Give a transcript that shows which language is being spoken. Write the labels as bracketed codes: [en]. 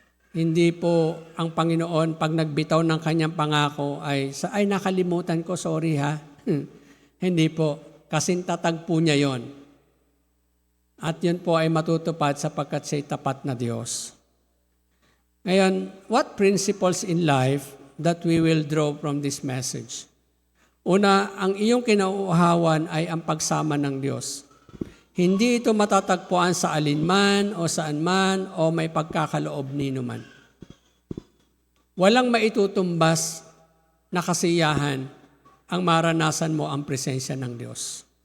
[tl] Hindi po ang Panginoon pag nagbitaw ng Kanyang pangako ay nakalimutan ko, sorry ha. Hindi po, kasi tatagpo niya yon. At yun po ay matutupad sapagkat siya'y tapat na Diyos. [en] Ngayon, what principles in life that we will draw from this message? [tl] Una, ang iyong kinauuhawan ay ang pagsama ng Diyos. Hindi ito matatagpuan sa alinman o saan man o may pagkakaloob nino man. Walang maitutumbas na kasiyahan ang maranasan mo ang presensya ng Diyos.